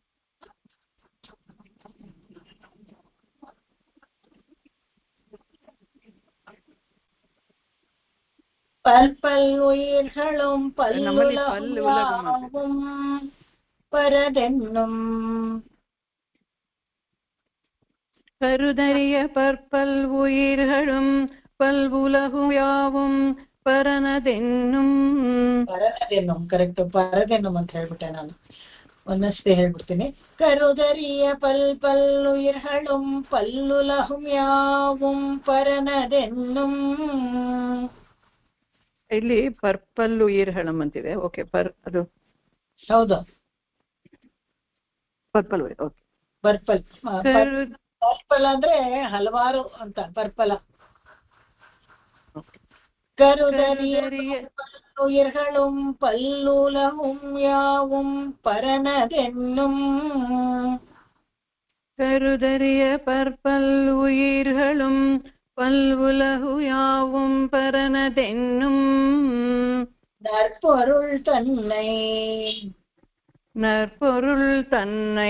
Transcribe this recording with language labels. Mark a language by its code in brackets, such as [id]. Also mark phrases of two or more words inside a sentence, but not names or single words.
[ta] பல்பல் உயிர்களும் பல்லுலகும் பரதென்னும், கருதறிய பற்பல் உயிர்களும் பல்வுலகும் யாவும் ಪರನದೆನ್ನುಂ. [kn] ಪರನದೆನ್ನು ಕರೆಕ್ಟ್, ಪರದೆನ್ನು ಅಂತ ಹೇಳ್ಬಿಟ್ಟೆ ನಾನು, ಒಂದಷ್ಟೇ ಹೇಳ್ಬಿಡ್ತೀನಿ. [ta] கருதறிய பல்பல்லு இர்களும் பல்லுலகும் யாவும் பரனதென்னும். [kn] ಇಲ್ಲಿ [ta] பற்பல்லு ஈர்களம் [kn] ಅಂತಿದೆ. ಓಕೆ, ಅದು ಹೌದು, ಪರ್ಪಲ್. ಓಕೆ, ಪರ್ಪಲ್. ಪರ್ಪಲ್ ಅಂದ್ರೆ ಹಲವಾರು ಅಂತ, ಪರ್ಪಲ. [ta] கருதறிய பல்பல்லு இர்களும் பல்லுலகும் யாவும் பரனதென்னும். கருதறிய பற்பல்லு உயிர்களும் பல்வுலகு யாவும் பரனதென்னும். நற்பொருள் தன்னை நற்பொருள் தன்னை